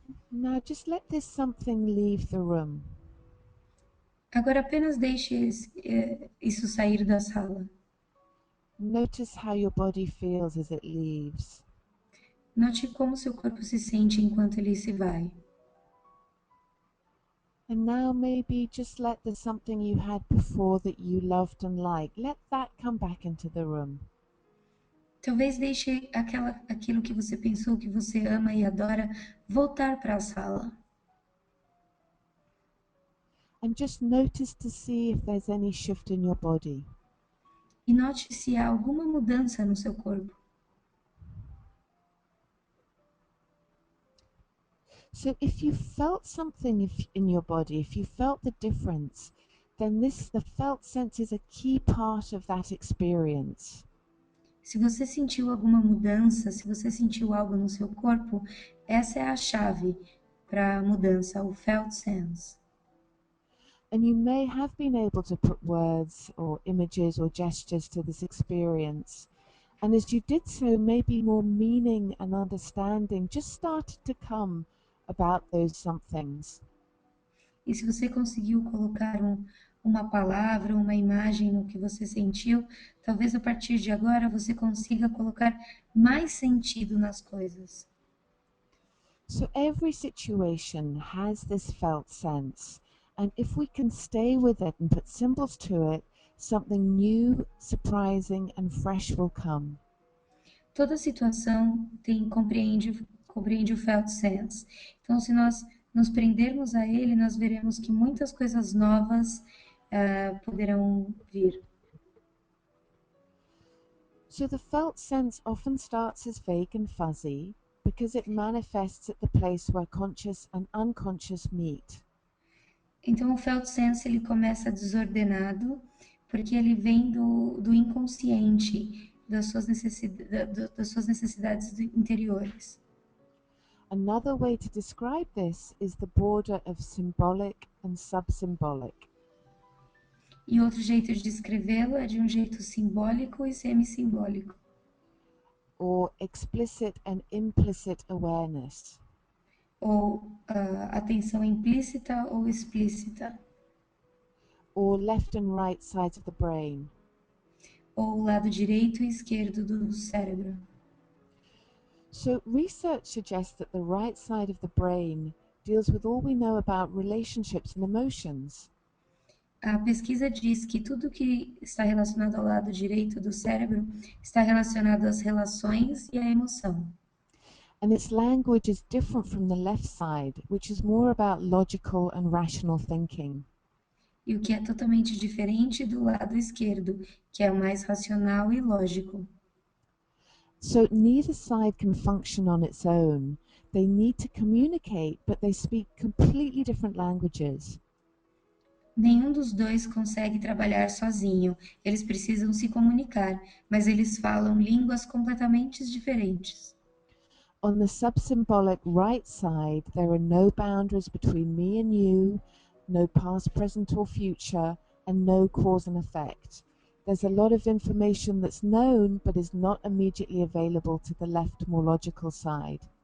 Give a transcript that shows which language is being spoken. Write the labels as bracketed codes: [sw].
[en] Now just let this something leave the room. [pt] Agora apenas deixe isso sair da sala. [en] Notice how your body feels as it leaves. [pt] Note como seu corpo se sente enquanto ele se vai. [en] And now maybe just let the something you had before that you loved and liked, let that come back into the room. [pt] Talvez deixe aquilo que você pensou que você ama e adora voltar para a sala. [en] And just notice to see if there's any shift in your body. [pt] E note se há alguma mudança no seu corpo. [en] So if you felt something in your body, if you felt the difference, then the felt sense is a key part of that experience. [pt] Se você sentiu alguma mudança, se você sentiu algo no seu corpo, essa é a chave para a mudança, o felt sense. [en] And you may have been able to put words or images or gestures to this experience. And as you did so, maybe more meaning and understanding just started to come about those somethings. [pt] E se você conseguiu colocar uma palavra, uma imagem no que você sentiu, talvez a partir de agora você consiga colocar mais sentido nas coisas. [en] So every situation has this felt sense. And if we can stay with it and put symbols to it, something new, surprising and fresh will come. [pt] Toda situação compreende o felt sense. Então, se nós nos prendermos a ele, nós veremos que muitas coisas novas poderão vir. [en] So the felt sense often starts as vague and fuzzy because it manifests at the place where conscious and unconscious meet. [pt] Então, o felt sense ele começa desordenado porque ele vem do inconsciente, das suas necessidades interiores. [en] Another way to describe this is the border of symbolic and subsymbolic. [pt] E outro jeito de descrevê-lo é de um jeito simbólico e semi-simbólico. [en] Or explicit and implicit awareness. [pt] Ou atenção implícita ou explícita. [en] Or left and right sides of the brain. [pt] Ou o lado direito e esquerdo do cérebro. [en] So research suggests that the right side of the brain deals with all we know about relationships and emotions. [pt] A pesquisa diz que tudo que está relacionado ao lado direito do cérebro está relacionado às relações e à emoção. [en] And its language is different from the left side, which is more about logical and rational thinking. [pt] E o que é totalmente diferente do lado esquerdo, que é o mais racional e lógico. [en] So neither side can function on its own. They need to communicate, but they speak completely different languages. [pt] Nenhum dos dois consegue trabalhar sozinho. Eles precisam se comunicar, mas eles falam línguas completamente diferentes. [en] On the subsymbolic right side, there are no boundaries between me and you, no past, present, or future, and no cause and effect. There's a lot of information that's known but is not immediately available to the left, more logical side.